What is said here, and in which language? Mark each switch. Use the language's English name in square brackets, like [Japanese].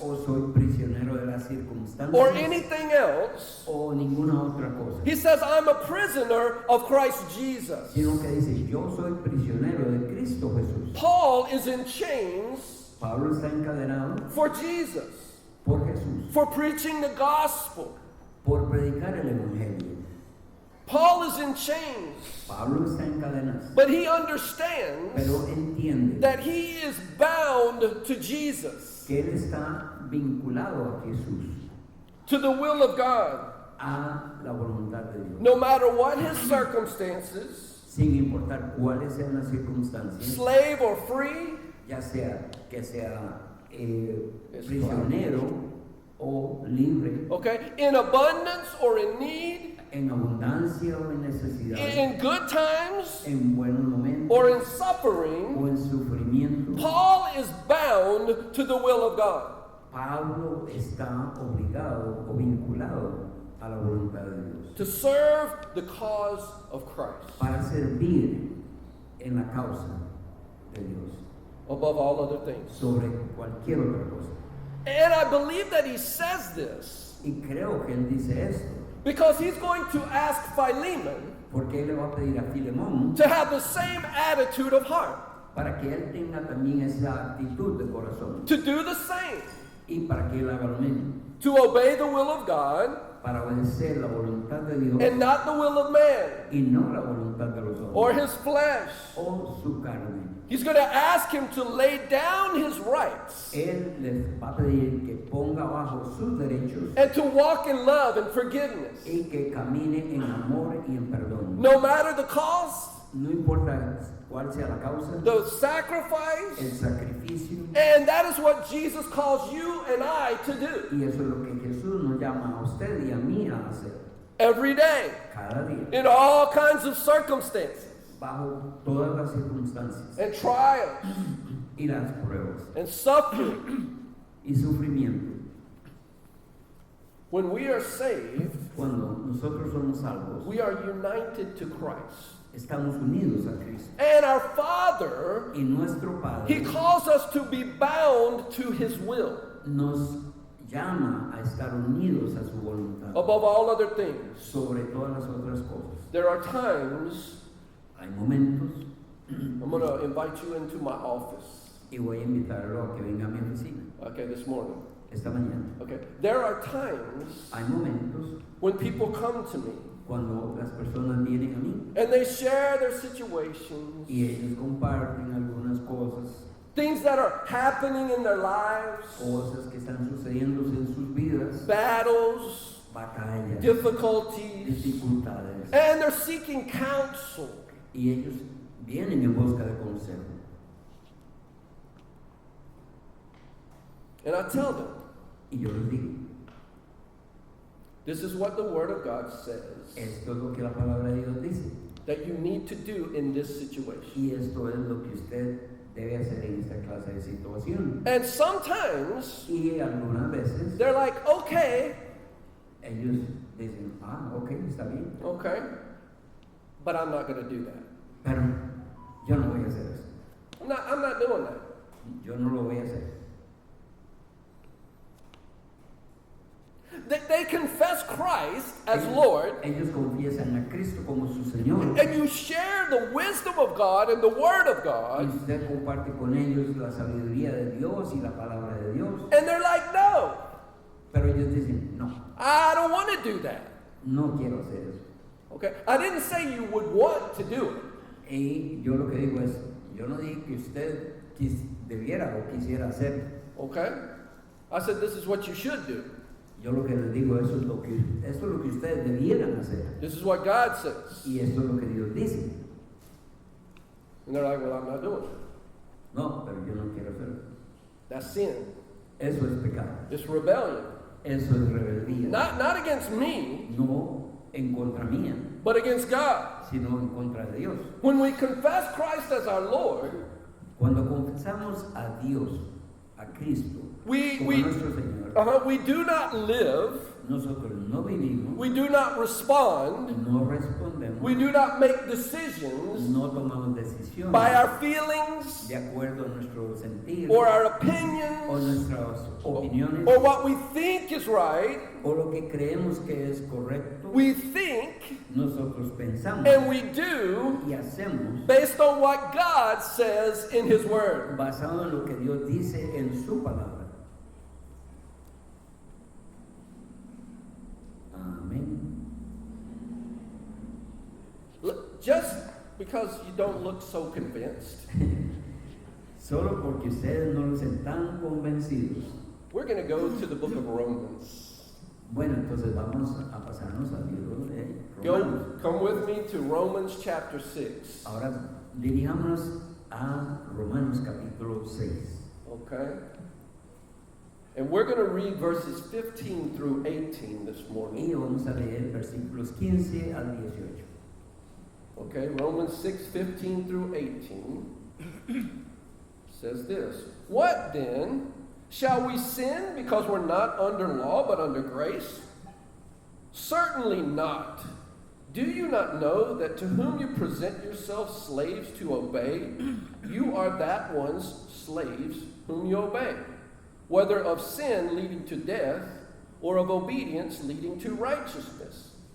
[Spanish] o soy prisionero de las circunstancias, [English] or anything else. [Spanish] o ninguna otra cosa. [English] He says, I'm a prisoner of Christ Jesus. [Spanish] Sino que dice, yo soy prisionero de Cristo Jesús. [English] Paul is in chains [Spanish] Pablo está encadenado [English] for Jesus, [Spanish] por Jesús, [English] for preaching the gospel. [Spanish] por predicar el Evangelio. [English] Paul is in chains, [Spanish] Pablo está encadenado, [English] but he understands [Spanish] pero entiende [English] that he is bound to Jesus, [Spanish] que él está vinculado a Jesús, [English] to the will of God, [Spanish] a la voluntad de Dios. [English] no matter what his circumstances, [Spanish] Sin importar cuáles sean las circunstancias, [English] slave or free, [Spanish] ya sea que sea prisionero o libre, [English] okay, in abundance or in need, [Spanish] en abundancia o en necesidad, [English] in good times [Spanish] en buenos momentos [English] or in suffering, [Spanish] o en sufrimiento. [English] Paul is bound to the will of God. [Spanish] Pablo está obligado o vinculado a la voluntad de Dios [English] To serve the cause of Christ [Spanish] para servir en la causa de Dios [English] above all other things. [Spanish] sobre cualquier otra cosa. [English] And I believe that he says this [Spanish] Y creo que él dice esto [English] because he's going to ask Philemon [Spanish] porque él le va a pedir a Filemón [English] to have the same attitude of heart, [Spanish] para que él tenga también esa actitud de corazón [English] to do the same, [Spanish] y para que él haga lo mismo, [English] to obey the will of God [Spanish] para obedecer la voluntad de Dios [English] and not the will of man [Spanish] y no la voluntad de los [English] or [Spanish] hombres [English] his flesh. [Spanish] o su carne. [English] He's going to ask him to lay down his rights [Spanish] Él les va a pedir que ponga abajo sus derechos [English] and to walk in love and forgiveness, [Spanish] y que camine en amor y en perdón. [English] no matter the cost, [Spanish] No importa cuál sea la causa, [English] the [Spanish] el [English] sacrifice. [Spanish] sacrificio, [English] And that is what Jesus calls you and I to do [Spanish] y eso es lo que Jesús nos llama a usted y a mí a hacer [English] every day [Spanish] cada día, [English] in all kinds of circumstances [Spanish] bajo todas las circunstancias [English] and trials [Spanish] y las pruebas [English] and suffering. [Spanish] y sufrimiento. [English] When we are saved, [Spanish] Cuando nosotros somos salvos, [English] we are united to Christ. [Spanish] estamos unidos a Cristo. [English] And our Father, [Spanish] Y nuestro [English] He [Spanish] Padre [English] calls us to be bound to His will [Spanish] nos llama a estar unidos a su voluntad [English] above all other things. [Spanish] sobre todas las otras cosas. [English] There are times, [Spanish] Hay momentos, [English] I'm going to invite you into my office, [Spanish] y voy a invitarlo a que venga a mi oficina [English] okay, this morning. [Spanish] esta mañana. [English] Okay? There are times [Spanish] Hay momentos [English] when people come to me [Spanish] cuando las personas vienen a mí [English] and they share their situations, [Spanish] y ellos comparten algunas cosas, [English] things that are happening in their lives, [Spanish] cosas que están sucediendo en sus vidas, [English] battles, [Spanish] batallas, [English] difficulties, [Spanish] dificultades, [English] and they're seeking counsel. [Spanish] y ellos vienen en busca de consejo. [English] And I tell them, [Spanish] Y yo les digo, [English] this is what the Word of God says [Spanish] esto es lo que la palabra de Dios dice, [English] that you need to do in this situation. [Spanish] y esto es lo que usted debe hacer en esta clase de situación. [English] And sometimes [Spanish] Y algunas veces [English] they're like, okay, [Spanish] ellos dicen, ok, está bien, [English] okay, but I'm not going to do that. [Spanish] pero yo no voy a hacer eso, [English] I'm not doing that. [Spanish] yo no lo voy a hacer. [English] They confess Christ as Lord, [Spanish] Ellos confiesan a Cristo como su Señor, [English] and you share the wisdom of God and the Word of God, [Spanish] usted comparte con ellos la sabiduría de Dios y la palabra de Dios, [English] and they're like, no, [Spanish] pero ellos dicen, no, [English] I don't want to do that. [Spanish] no quiero hacer eso. [English] Okay? I didn't say you would want to do it. [Spanish] Y yo lo que digo es, yo no dije que usted debiera o quisiera hacer. [English] Okay? I said this is what you should do. [Spanish] Yo lo que les digo, esto es lo que ustedes debieran hacer. [English] This is what God says. [Spanish] Y esto es lo que Dios dice. [English] And they're like, well, I'm not doing it. [Spanish] No, pero yo no quiero hacerlo. [English] That's sin. [Spanish] Eso es pecado. [English] It's rebellion. [Spanish] Eso es rebeldía. [English] Not against me, [Spanish] No en contra mía, [English] but against God. [Spanish] sino en contra de Dios. [English] When we confess Christ as our Lord, [Spanish] Cuando confesamos a Dios, a Cristo, [English] we [Spanish] como nuestro Señor, [English] we do not live, [Spanish] nosotros no vivimos, [English] we do not respond, [Spanish] no respondemos, [English] we do not make decisions [Spanish] no tomamos decisiones [English] by our feelings [Spanish] de acuerdo a nuestro sentir [English] or our [Spanish] o [English] opinions [Spanish] nuestras opiniones [English] or what we think is right. [Spanish] o lo que creemos que es correcto. [English] We think [Spanish] Nosotros pensamos [English] and we do [Spanish] y hacemos [English] based on what God says in His Word. [Spanish] basado en lo que Dios dice en su palabra. Amén. [English] Just because you don't look so convinced, [Spanish] Solo porque ustedes no están tan convencidos. [English] we're going to go to the book of Romans. [Spanish] Bueno, entonces vamos a pasarnos al libro de Romanos. [English] Come with me to Romans chapter 6. [Spanish] Ahora dirijámonos a Romanos capítulo 6. [English] Okay? And we're going to read verses 15 through 18 this morning. [Spanish] Y vamos a leer versículos 15 al 18. [English] Okay? Romans 6, 15 through 18 says this. What then? Shall we sin because we're not under law but under grace? Certainly not. Do you not know that to whom you present yourselves slaves to obey, you are that one's slaves whom you obey, whether of sin leading to death or of obedience leading to righteousness?